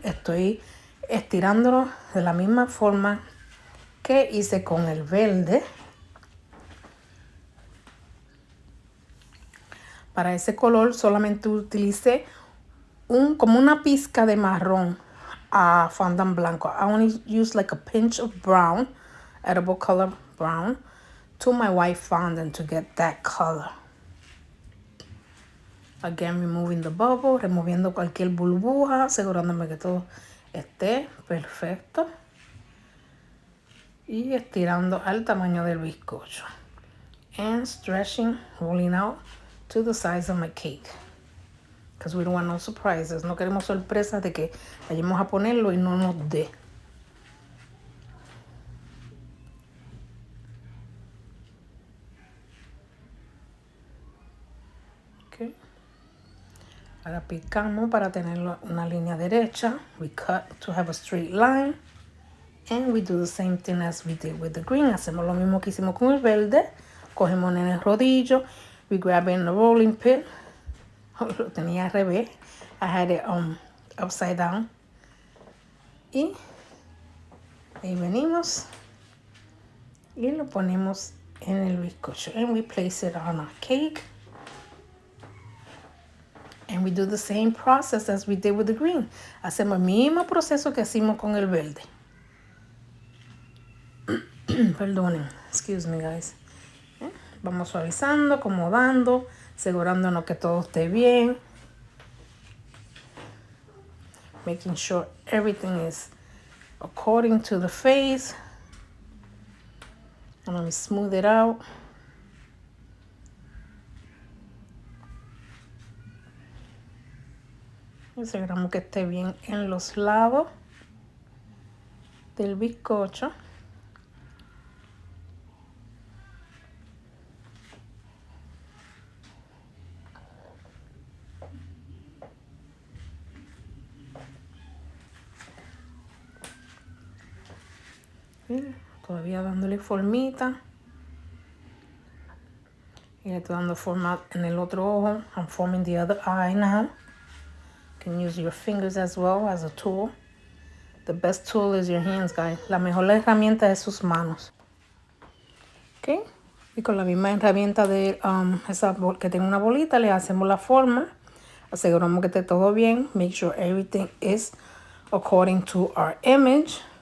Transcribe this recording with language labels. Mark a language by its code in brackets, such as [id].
[es] Estoy estirándolo de la misma forma que hice con el verde. Para ese color solamente utilicé como una pizca de marrón a fondant blanco. [en] I only use like a pinch of brown, edible color brown, to my white fondant to get that color. Again, removing the bubble, [es] removiendo cualquier burbuja, asegurándome que todo esté perfecto. Y estirando al tamaño del bizcocho. [en] And stretching, rolling out to the size of my cake. Because we don't want no surprises. [es] No queremos sorpresas de que vayamos a ponerlo y no nos dé. Okay. Ahora picamos para tener una línea derecha. [en] We cut to have a straight line. And we do the same thing as we did with the green. [es] Hacemos lo mismo que hicimos con el verde. Cogemos en el rodillo. [en] We grab it in the rolling pin. [es] Lo tenía al revés. [en] I had it upside down. [es] Y ahí venimos. Y lo ponemos en el bizcocho. [en] And we place it on our cake. And we do the same process as we did with the green. [es] Hacemos el mismo proceso que hicimos con el verde. Perdonen. [en] Excuse me, guys. [es] Vamos suavizando, acomodando, asegurándonos que todo esté bien. [en] Making sure everything is according to the face. And let me smooth it out. [es] Aseguramos que esté bien en los lados del bizcocho. Todavía dándole formita. Y le estoy dando forma en el otro ojo. [en] I'm forming the other eye now. You can use your fingers as well as a tool. The best tool is your hands, guys. [es] La mejor herramienta es sus manos. Ok. Y con la misma herramienta de esa que tiene una bolita, le hacemos la forma. Aseguramos que esté todo bien. [en] Make sure everything is according to our image.